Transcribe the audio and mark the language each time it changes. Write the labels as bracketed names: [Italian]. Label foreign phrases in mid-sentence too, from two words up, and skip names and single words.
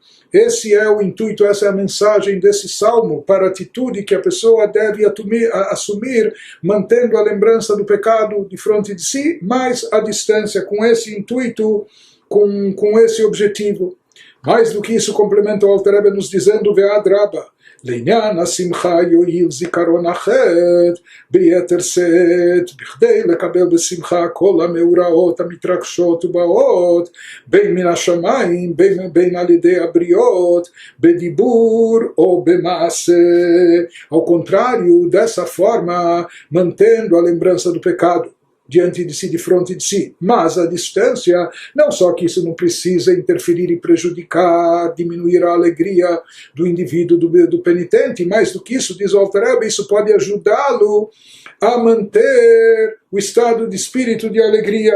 [Portuguese] Esse é o intuito, essa é a mensagem desse salmo para a atitude que a pessoa deve assumir, mantendo a lembrança do pecado de frente de si, mas a distância, com esse intuito, com esse objetivo. Mais do que isso, complementa o Alter Rebbe nos dizendo, [Hebrew] ואדרבה, לעניין השמחה יועיל זיכרון החטא ביתר שאת, בכדי לקבל בשמחה כל המאורעות המתרגשות ובאות, בין מן השמיים, בין על ידי הבריות, בדיבור ou במעשה. [Portuguese] Ao contrário, dessa forma, mantendo a lembrança do pecado diante de si, de frente de si, mas a distância, não só que isso não precisa interferir e prejudicar, diminuir a alegria do indivíduo, do penitente, mais do que isso, diz o Alter Rebbe, isso pode ajudá-lo a manter o estado de espírito de alegria.